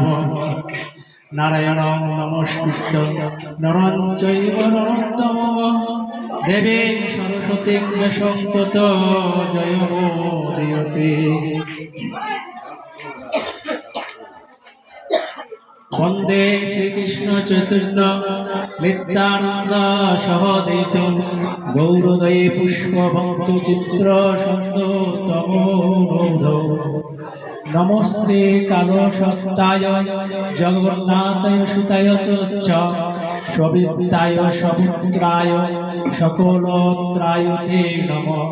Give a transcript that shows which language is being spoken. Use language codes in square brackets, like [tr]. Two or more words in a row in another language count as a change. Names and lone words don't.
[sa] নারায়ণং নমস্কৃত্য নরং চৈব নরোত্তমং দেবীং সরস্বতীং ব্যাসং ততো জয়মোদীয়তে। বন্দে শ্রীকৃষ্ণ চৈতন্য নিত্যানন্দ সহোদিতং গৌরদয়ে পুষ্পবন্ত চিত্র সন্দোত্তমোধৌ। নমস্তে কালসত্তায় জগন্নাথায় সুতায় চ সবিত্তায় সপুত্রায় সকলত্রায় তে নমঃ।